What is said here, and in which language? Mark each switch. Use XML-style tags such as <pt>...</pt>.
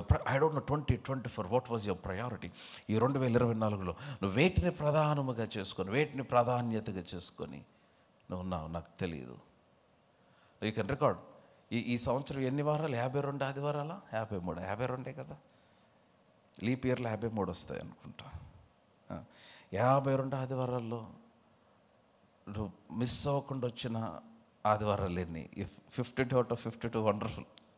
<en>I don't know 2024 what was your priority.</en> <te>ఈ 2024లో నువ్వు వేటిని ప్రధానముగా చేసుకొని, వేటిని ప్రాధాన్యతగా చేసుకొని నువ్వు ఉన్నావు నాకు తెలియదు.</te> <en>You can record.</en> <te>ఈ సంవత్సరం ఎన్ని వారాలు? 52 ఆదివారాలా? 53, 52 కదా. లీప్ ఇయర్లో 53 వస్తాయి అనుకుంటా. 52 ఆదివారాల్లో నువ్వు మిస్ అవ్వకుండా వచ్చిన ఆదివారాలు ఎన్ని?</te> <en>52 out of 52 wonderful.</en>